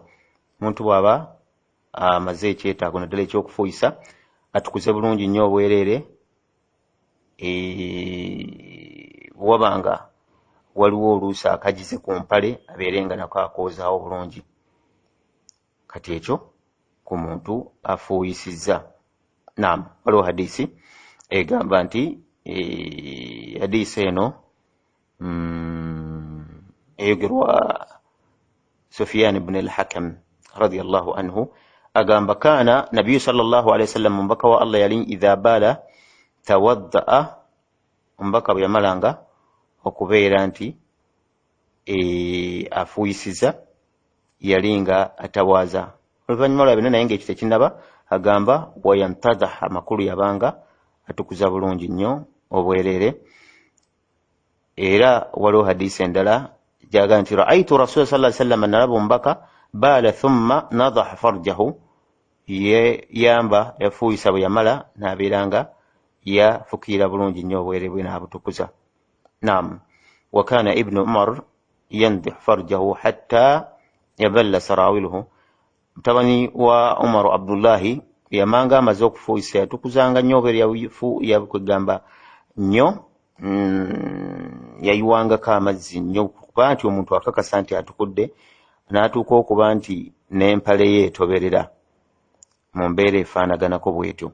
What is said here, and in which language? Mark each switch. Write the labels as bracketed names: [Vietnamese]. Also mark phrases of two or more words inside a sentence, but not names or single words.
[Ganda] Muntu bw'aba amaze ekyetaago naddala ekyokufuuyisa, atukuze bulungi nnyo obwereere, wabanga waliwo oluusi akagize ku mpale abeere nga nako akoozaawo bulungi. Kati ekyo ku muntu afuuyisizza. Naam, waliwo hadisi egamba nti hadisi eno eyogerwa Sufyan ibn al-Hakam [Arabic] رضي الله عنه, [Ganda] agamba [Arabic] كان النبي صلى الله عليه وسلم, [Ganda] mubaka wa Allah yali [Arabic] إذا بال توضأ, [Ganda] mubaka bwe yamalanga okubeera nti afuuyisiza yali nga atawaaza. Oluvannyuma lwa bino naye ng'ekyo tekinnaba, agamba wayantadaha, amakulu yabanga atukuza bulungi nnyo obwereere. Era waliwo hadisi endala jaga nti [Arabic] رأيت رسول صلى الله عليه وسلم, [Ganda] nalaba omubaka [Arabic] بال ثم نضح فرجه, [Ganda] yamba yafuuyisa bwe yamala n'abeeranga yafukira bulungi nnyo obwereere bwe n'abutukuza. Naam, [Arabic] وكان ابن عمر ينضح فرجه حتى يبتل سراويله, [Ganda] mutabani wa Umar Abdullahi yamanga amaze okufuuyisa yatukuzanga nnyo obwereere, yakwegamba nnyo yayiwangako amazzi nnyo kuba nti omuntu akakasa nti atukudde n'atuuka okuba nti n'empale ye etoberera mu mbeera efaanaganako bw'etyo.